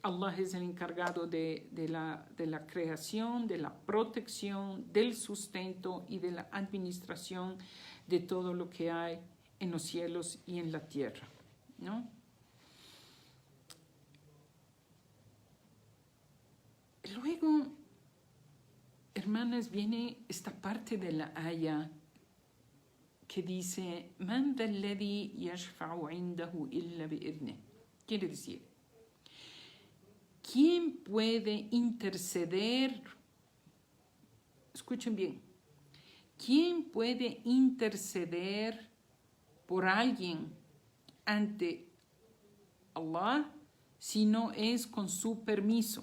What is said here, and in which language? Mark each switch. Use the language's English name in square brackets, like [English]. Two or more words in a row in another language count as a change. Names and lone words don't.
[Spanish] Allah es el encargado de la creación, de la protección, del sustento y de la administración de todo lo que hay en los cielos y en la tierra, ¿no? Luego, hermanas, viene esta parte de la aya que dice, [Arabic] "من ذا الذي يشفع عنده إلا بإذنه". [Spanish] Quiere decir, ¿quién puede interceder? Escuchen bien. ¿Quién puede interceder por alguien ante Allah si no es con su permiso?